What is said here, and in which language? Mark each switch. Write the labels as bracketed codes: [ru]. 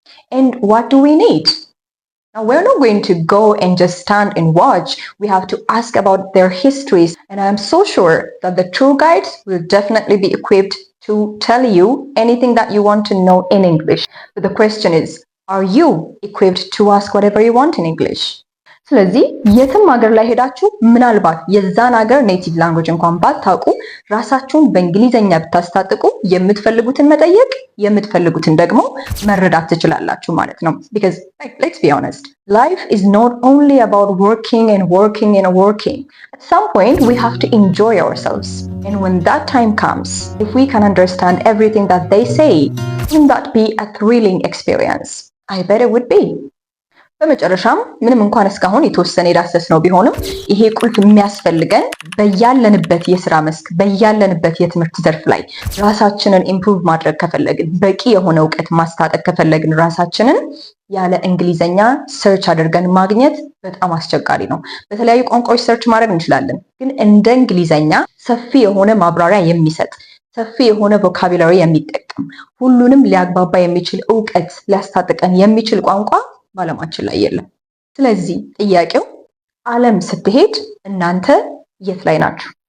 [en] And what do we need? Now, we're not going to go and just stand and watch. We have to ask about their histories. And I'm so sure that the tour guides will definitely be equipped to tell you anything that you want to know in English. But the question is, are you equipped to ask whatever you want in English? [am] ስለዚህ የትም ሀገር ላይ ሄዳችሁ ምናልባት የዛን ሀገር ኔቲቭ ላንጉዌጅ እንኳን ባታውቁ ራሳችሁን በእንግሊዘኛ ብታስታጥቁ የምትፈልጉትን መጠየቅ የምትፈልጉትን ደግሞ መረዳት ትችላላችሁ ማለት ነው። [en] because let's be honest, life is not only about working and working and working. At some point we have to enjoy ourselves, and when that time comes, if we can understand everything that they say, wouldn't that be a thrilling experience? I bet it would be. [am] በመጨረሻም ምንም እንኳን እስካሁን የተወሰነ የዳሰስነው ቢሆንም ይሄ ቁልፍ የሚያስፈልገን በያለንበት የስራ መስክ በያለንበት የትምህርት ዘርፍ ላይ ራሳችንን ኢምፕሩቭ ማድረግ ከፈለግን፣ በቂ የሆነ እውቀት ማስታጠቅ ከፈለግን ራሳችንን ያለ እንግሊዘኛ ሰርች አድርገን ማግኘት በጣም አስቸጋሪ ነው። በተለያዩ ቋንቋዎች ሰርች ማድረግ እንችላለን፣ ግን እንደ እንግሊዘኛ ሰፊ የሆነ ማብራሪያ የሚሰጥ ሰፊ የሆነ ቮካቡላሪ የሚጠቀም ሁሉንም ሊያግባባ የሚችል እውቀት ሊያስታጥቀን የሚችል ቋንቋ በዓለማችን ላይ የለም። ስለዚህ ጥያቄው ዓለም ስትሄድ እናንተ የት ላይ ናችሁ?